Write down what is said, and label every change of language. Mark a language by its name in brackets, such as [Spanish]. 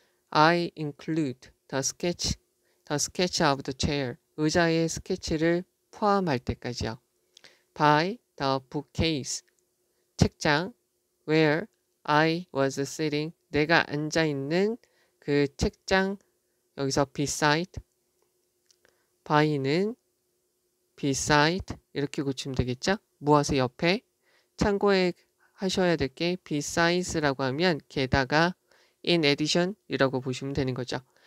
[English] I include the sketch of the chair. [Korean] 의자의 스케치를 포함할 때까지요. [English] By the bookcase. 책장 where I was sitting. [Korean] 내가 앉아 있는 그 책장 여기서 beside by는 beside 이렇게 고치면 되겠죠? 무엇의 옆에 참고해 하셔야 될 게 besides라고 하면 게다가 [English] in addition [Korean] 이라고 보시면 되는 거죠.